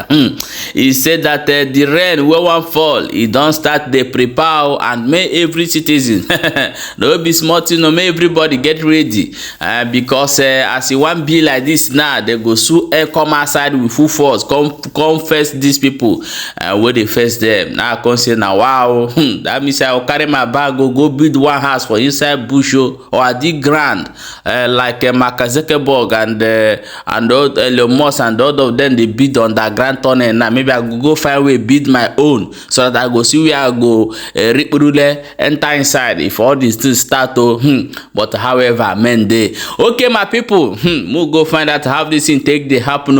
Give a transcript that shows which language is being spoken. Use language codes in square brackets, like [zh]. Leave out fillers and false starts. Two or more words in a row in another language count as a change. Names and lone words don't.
[pcm] He said that the rain wey wan fall, e don start dey prepare and make every citizen no be small thing o, make everybody get ready because as e wan be like this now, they go soon come outside with full force come face these people wey dey face them. Now I come say na wow, that means I go carry my bag go build one house for inside bush or at the ground like Mark Zuckerberg and Elon Musk and all of them, they build underground tunnel. Now maybe I go find way build my own so that I go see where I go rip rule enter inside if all these things start to but however men dey okay my people, we'll go find out how this thing take dey happen.